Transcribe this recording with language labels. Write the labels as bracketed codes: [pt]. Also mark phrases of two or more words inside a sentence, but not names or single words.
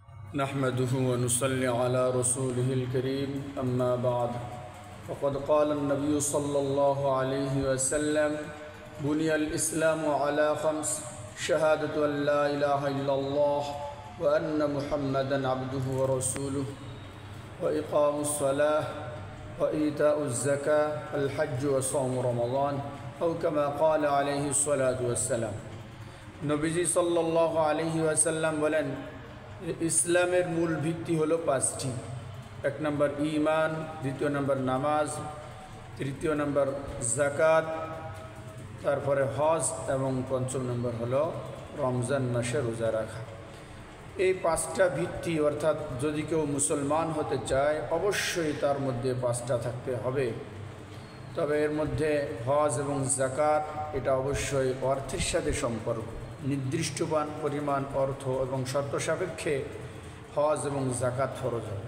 [ar] نحمده ونصلي على رسوله الكريم أما بعد فقد قال النبي صلى الله عليه وسلم بني الإسلام على خمس شهادة أن لا إله إلا الله وأن محمدا عبده ورسوله وإقام الصلاة وإيتاء الزكاة والحج وصوم رمضان أو كما قال عليه الصلاة والسلام. [bn] নবীজী [ar] صلى الله عليه وسلم [bn] বলেন ইসলামের মূল ভিত্তি হলো পাঁচটি। এক নম্বর ঈমান, দ্বিতীয় নম্বর নামাজ, তৃতীয় নম্বর যাকাত, তারপরে হজ এবং পঞ্চম নম্বর হলো রমজান মাসে রোজা রাখা। এই পাঁচটা ভিত্তি অর্থাৎ যদি কেউ মুসলমান হতে চায় অবশ্যই তার মধ্যে পাঁচটা থাকতে হবে। তবে এর মধ্যে হজ এবং যাকাত এটা অবশ্যই অর্থের সাথে সম্পর্ক, নির্দিষ্ট পরিমাণ অর্থ এবং শর্ত সাপেক্ষে হজ এবং যাকাত ফরজ হবে।